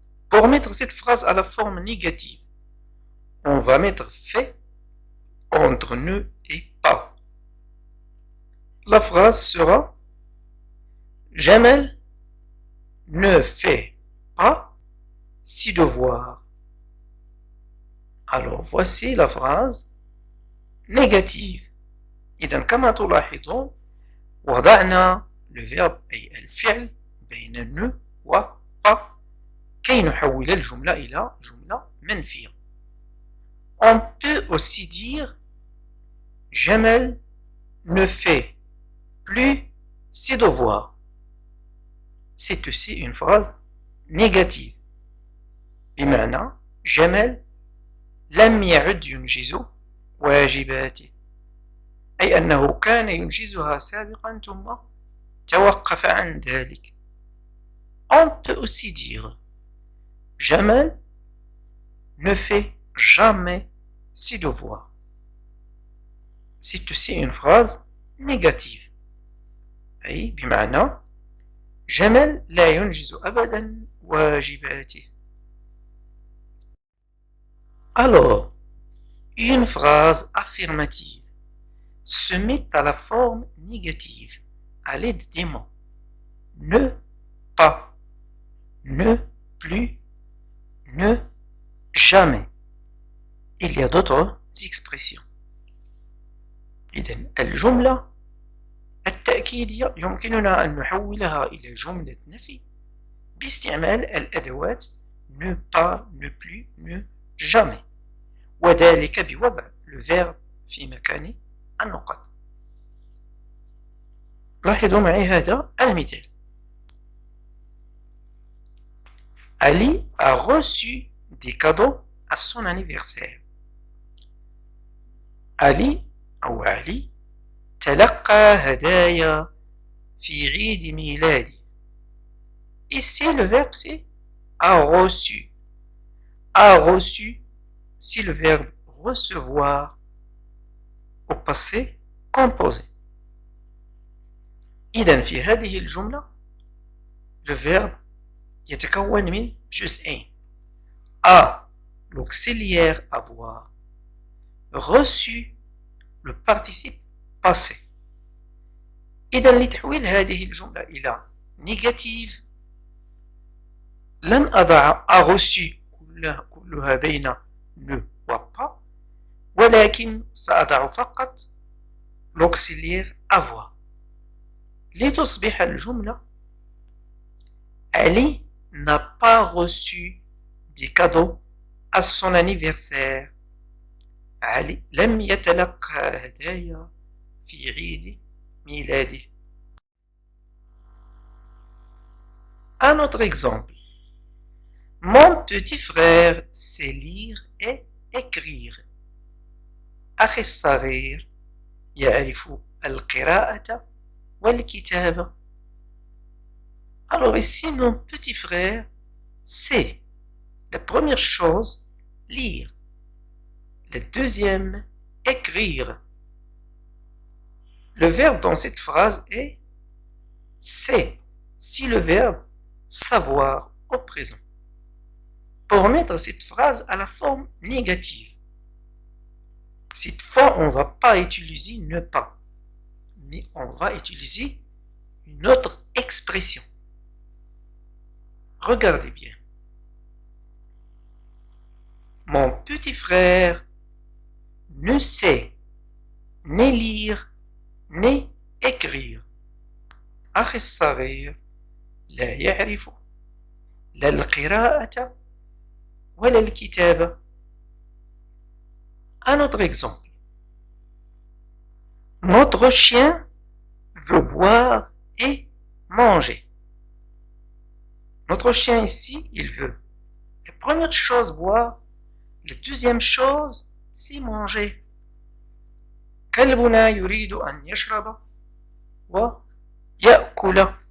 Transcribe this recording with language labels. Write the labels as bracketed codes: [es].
[fr] Pour mettre cette phrase à la forme négative, on va mettre fait entre ne et pas. La phrase sera Jamal ne fait pas ses devoirs. Alors voici la phrase négative. [ar] إذا كما تلاحظون وضعنا الفيرب أي الفعل بين ne و pas كي نحول الجملة إلى جملة منفية. [fr] On peut aussi dire Jamal ne fait plus ses devoirs. C'est aussi une phrase négative. [ar] بمعنى جمال لم يعد ينجز واجباته، أي أنه كان ينجزها سابقا ثم توقف عن ذلك. [fr] On peut aussi dire Jamal ne fait jamais ses devoirs. C'est aussi une phrase négative. [ar] أي بمعنى جمال لا ينجز أبدا واجباته. [fr] Alors, une phrase affirmative se met à la forme négative à l'aide des mots ne pas, ne plus, ne jamais. Il y a d'autres expressions. [ar] إذن الجملة التأكيدية يمكننا أن نحولها إلى جملة نفي باستعمال الأدوات [fr] ne pas, ne plus, ne jamais، [ar] وذلك بوضع le verbe في مكان النقط. لاحظوا معي هذا المثال. [fr] Ali a reçu des cadeaux à son anniversaire. [ar] Ali أو علي تلقى هدايا في عيد ميلادي. [fr] Ici le verbe c'est a reçu. A reçu, c'est le verbe recevoir au passé composé. [ar] إذن في هذه الجملة le verbe يتكون من جزئين. [fr] A l'auxiliaire avoir, reçu le participe passé. [ar] إذن لتحويل هذه الجملة إلى négative لن أضع a reçu كلها بين ne و pas، ولكن سأضع فقط [fr] l'auxiliaire avoir [ar] لتصبح الجملة [fr] Ali n'a pas reçu des cadeaux à son anniversaire. [ar] علي لم يتلقى هدايا في عيد ميلاده. [fr] Un autre exemple. Mon petit frère sait lire et écrire. [ar] أخي الصغير يعرف القراءة والكتابة. [fr] Alors ici, mon petit frère sait la première chose, lire. La deuxième, écrire. Le verbe dans cette phrase est c'est, si le verbe savoir au présent. Pour mettre cette phrase à la forme négative, cette fois on ne va pas utiliser ne pas, mais on va utiliser une autre expression. Regardez bien. Mon petit frère ne sait ni lire ni écrire. [ar] أخي الصغير لا يعرف لا القراءة ولا الكتابة. [fr] Un autre exemple. Notre chien veut boire et manger. Notre chien ici, il veut. La première chose, boire. La deuxième chose, c'est manger. [ar] كلبنا يريد أن يشرب ويأكل.